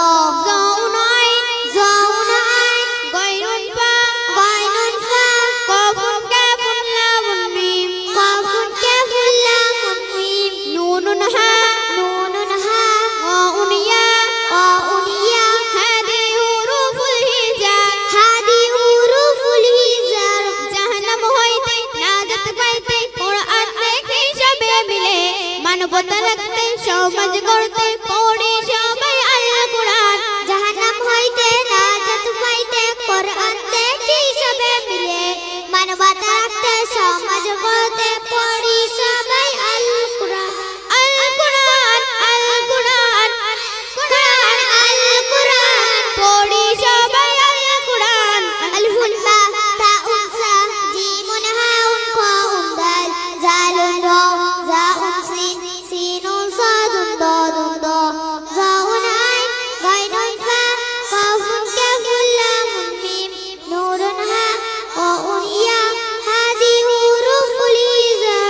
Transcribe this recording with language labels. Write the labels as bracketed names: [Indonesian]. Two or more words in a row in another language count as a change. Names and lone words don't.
[Arabic] ظاءٌ عين غينٌ فاء قافٌ كافٌ لامٌ ميم قافٌ كافٌ لامٌ ميم نونٌ هاء واوٌ ياء هذي حروف الهجاء [Bangla] জাহান্নাম হইতে নাজাত পাইতে কোরআন দেখি সবে মিলে মানবতা রাখতে সমাজ গড়তে পড়ি সবাই আল কোরআন জাহান্নাম হইতে নাজাত পাইতে কোরআন দেখি সবে মিলে মানবতা রাখতে সমাজ গড়তে পড়ি সবাই আল কোরআন আল কোরআন আল কোরআন কোরআন আল কোরআন পড়ি সবাই আল কোরআন [Arabic] ألفٌ باء تاءٌ ثاء جيمٌ حاءٌ خاءٌ دال ذالٌ راء زاءٌ سين سينٌ صادٌ ضادٌ طاء ظاءٌ عين غينٌ فاء قافٌ كافٌ لامٌ ميم نونٌ هاء واوٌ ياء هذي حروف الهجاء